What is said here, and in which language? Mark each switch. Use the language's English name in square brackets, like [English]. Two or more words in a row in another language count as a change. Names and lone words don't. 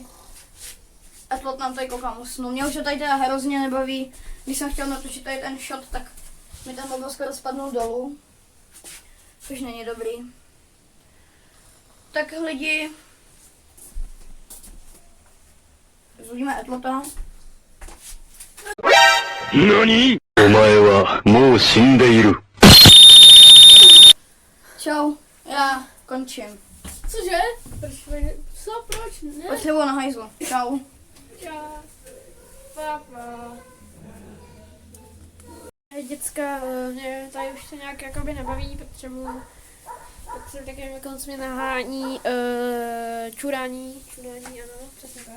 [Czech] Etlot nám tady koukám usnul. Mě už to tady teda hrozně nebaví. Když jsem chtěl natočit tady ten shot, tak mi ten mobil skoro spadnul dolů. Což není dobrý. Tak lidi, zhodíme Etlota. Nani? [Japanese] お前はもう死んでいる。 [Czech] Čau, já končím. Cože? Proč? Ne? Potřebuji na hajzlu. Čau. Čau. Papa. Hej děcka, mě tady už to nějak jakoby nebaví, potřebuji takovým jako mě nahání čurání, ano, přesně tak.